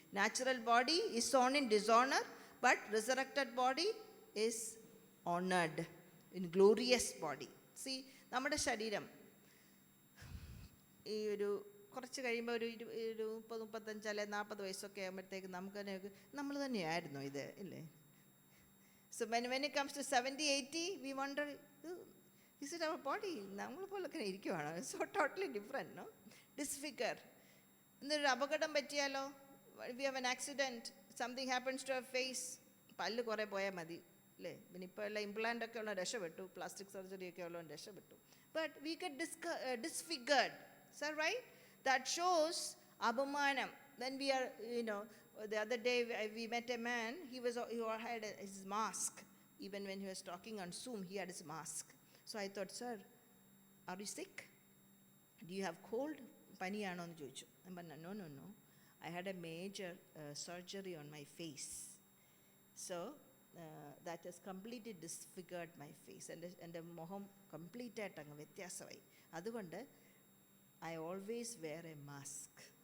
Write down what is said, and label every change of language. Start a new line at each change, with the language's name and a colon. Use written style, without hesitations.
English: Natural body is sown in dishonour, but resurrected body is honoured in glorious body.
Malayalam: C, നമ്മുടെ ശരീരം ഈ ഒരു കുറച്ച് കഴിയുമ്പോൾ ഒരു 30-35 അല്ലെ 40 വയസ്സൊക്കെ ആകുമ്പോഴത്തേക്ക് നമുക്ക് തന്നെ നമ്മൾ തന്നെയായിരുന്നു ഇത്, ഇല്ലേ?
English: So when it comes to 70-80, we wonder, is it our body?
Malayalam: നമ്മൾ പോലൊക്കെ ഇരിക്കുവാണോ?
English: So totally different, no? Disfigure.
Malayalam: എന്നൊരു അപകടം പറ്റിയാലോ?
English: We have an accident, something happens to our face,
Malayalam: പല്ല് കുറേ പോയാൽ മതി, അല്ലേ? പിന്നെ ഇപ്പോൾ ഉള്ള ഇംപ്ലാന്റ് ഒക്കെ ഉള്ള രക്ഷപ്പെട്ടു, പ്ലാസ്റ്റിക് സർജറി ഒക്കെ ഉള്ള രക്ഷപ്പെട്ടു.
English: But we get disfigured. Is that right? That shows അപമാനം. Then we are, the other day we met a man, he had his mask. Even when he was talking on Zoom, he had his mask. So I thought, sir, are you sick? Do you have cold?
Malayalam: പനിയാണോ എന്ന് ചോദിച്ചു. ഞാൻ പറഞ്ഞു,
English: no. I had a major surgery on my face. So that has completely disfigured my face.
Malayalam: എൻ്റെ മുഖം complete ആയിട്ട് അങ്ങ് വ്യത്യാസമായി.
English: അതുകൊണ്ട് I always wear a mask.